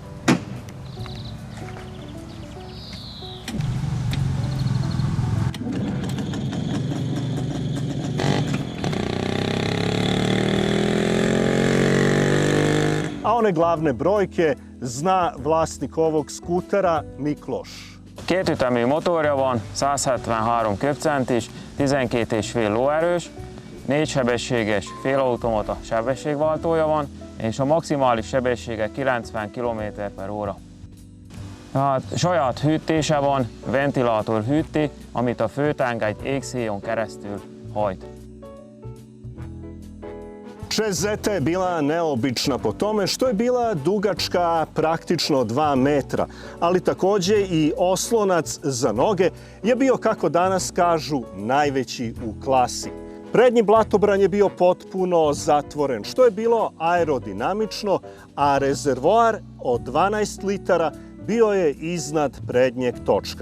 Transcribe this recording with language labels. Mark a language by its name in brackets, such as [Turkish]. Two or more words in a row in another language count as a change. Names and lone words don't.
[Serbian] A one glavne brojke zna vlasnik ovog skutera Mikloš. [Hungarian] Kétütemű motorja van, 173 köbcentis, 12,5 lóerős, 4 sebességes félautomata sebességváltója van, és a maximális sebessége 90 km/h. Hát saját hűtése van, ventilátor hűti, amit a főtengely égszíjon keresztül hajt. [Serbian] Ceseta je bila neobična po tome što je bila dugačka praktično 2 metra, ali takođe i oslonac za noge je bio, kako danas kažu, najveći u klasi. Prednji blatobran je bio potpuno zatvoren, što je bilo aerodinamično, a rezervoar od 12 litara bio je iznad prednjeg točka.